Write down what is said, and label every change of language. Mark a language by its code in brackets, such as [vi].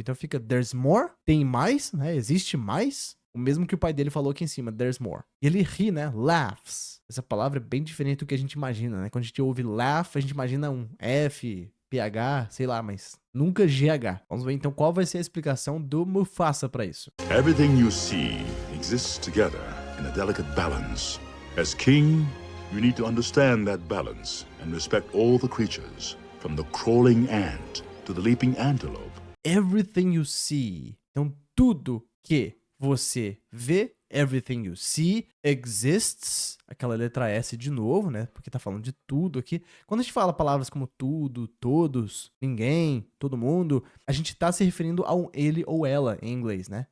[pt] Então fica [en] there's more? [pt] Tem mais? Né? Existe mais? O mesmo que o pai dele falou aqui em cima, [en] there's more. [pt] E ele ri, né? Laughs. Essa palavra é bem diferente do que a gente imagina, né? Quando a gente ouve laugh, a gente imagina um F, PH, sei lá, mas nunca GH. Vamos ver então qual vai ser a explicação do Mufasa para isso. [en] Everything you see exists together in a delicate balance. As king, you need to understand that balance and respect all the creatures, from the crawling ant to the leaping antelope. Everything you see. [pt] Então, tudo que você vê, [en] everything you see exists, [pt] aquela letra S de novo, né? Porque tá falando de tudo aqui. Quando a gente fala palavras como tudo, todos, ninguém, todo mundo, a gente tá se referindo a um ele ou ela em inglês, né?